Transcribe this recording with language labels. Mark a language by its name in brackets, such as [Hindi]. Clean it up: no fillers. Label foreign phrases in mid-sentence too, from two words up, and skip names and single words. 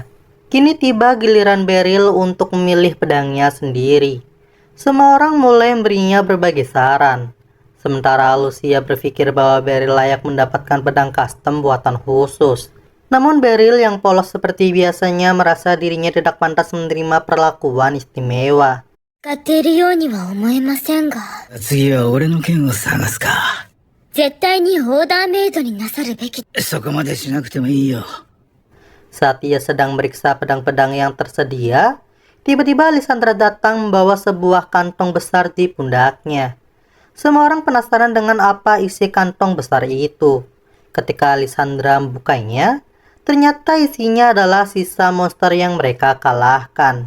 [Indonesian] Kini tiba giliran Beryl untuk memilih pedangnya sendiri. Semua orang mulai memberinya berbagai saran. Sementara Alucia berpikir bahwa Beryl layak mendapatkan pedang custom buatan khusus. Namun Beryl yang polos seperti biasanya merasa dirinya tidak pantas menerima perlakuan istimewa. [Japanese] 勝てるようには思えませんが、次は俺の剣を探すか。絶対にオーダーメイドになさるべき。そこまでしなくてもいいよ。 [Indonesian] Saat ia sedang meriksa pedang-pedang yang tersedia, tiba-tiba Lisandra datang membawa sebuah kantong besar di pundaknya. Semua orang penasaran dengan apa isi kantong besar itu. Ketika Lisandra membukanya, ternyata isinya adalah sisa monster yang mereka kalahkan.